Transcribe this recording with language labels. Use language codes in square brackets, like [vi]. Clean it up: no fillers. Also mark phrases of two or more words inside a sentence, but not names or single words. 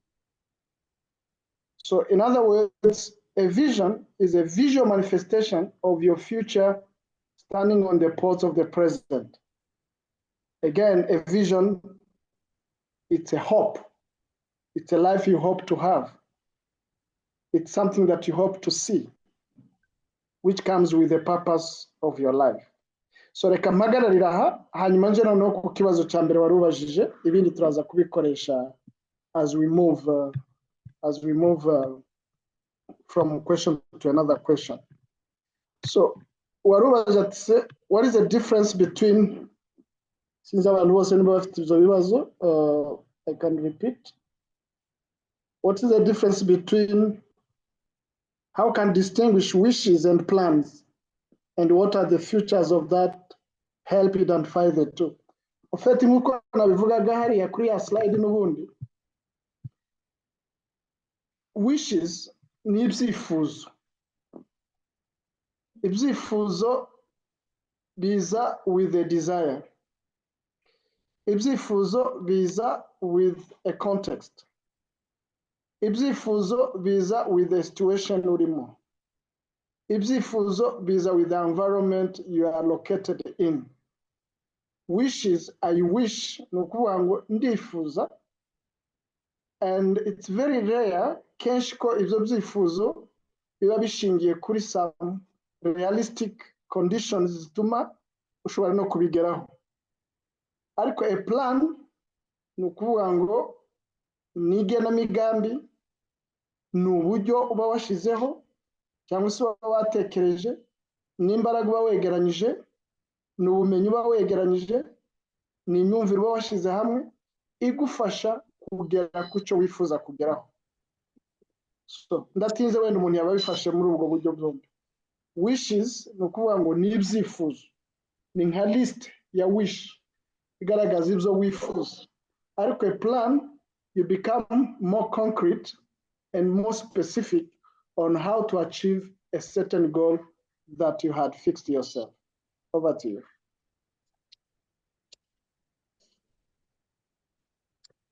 [en] So in other words, a vision is a visual manifestation of your future standing on the ports of the present. Again, a vision, it's a hope. It's a life you hope to have. It's something that you hope to see, which comes with the purpose of your life. [rw] So reka mpagararira aha, hanyuma nje noneho ku kibazo cya mbere wari ubajije, ibindi turaza kubikoresha [en] as we move from question to another question. [rw] So wari ubajije ati, [en] what is the difference between, [rw] since abantu bose niba bafite ibyo bibazo, [en] I can repeat. What is the difference between, how can distinguish wishes and plans, and what are the features of that? Help identify the two. [fr] En fait, [rw] nkuko nabivugaga hariya kuri ya slide n'ubundi, wishes ni ibyifuzo. Ibyifuzo biza [en] with a desire. [rw] Ibyifuzo biza [en] with a context. [rw] Ibyifuzo biza [en] with the situation [rw] urimo. Ibyifuzo biza [en] with the environment you are located in. Wishes, I wish, [rw] nukuvuga ngo ndifuza, [en] and it's very rare [rw] kenshi ko ibyo byifuzo biba bishingiye kuri [en] some realistic conditions [rw] zituma ushobora no kubigeraho. Ariko a plan nukuvuga ngo ni igenamigambi, ni uburyo uba washizeho cyangwa se uba watekereje, n'imbaraga uba wegeranyije, ni ubumenyi uba wegeranyije, ni imyumvire uba washize hamwe igufasha kugera ku cyo wifuza kugeraho. So ndatinze wenda umuntu yaba bifashe muri ubwo buryo bwombi. Wishes ni ukuvuga ngo ni ibyifuzo, ni nka list ya wish igaragaza ibyo wifuza. [en] Ariko a plan, you become more concrete and more specific on how to achieve a certain goal that you had fixed yourself. Over to you.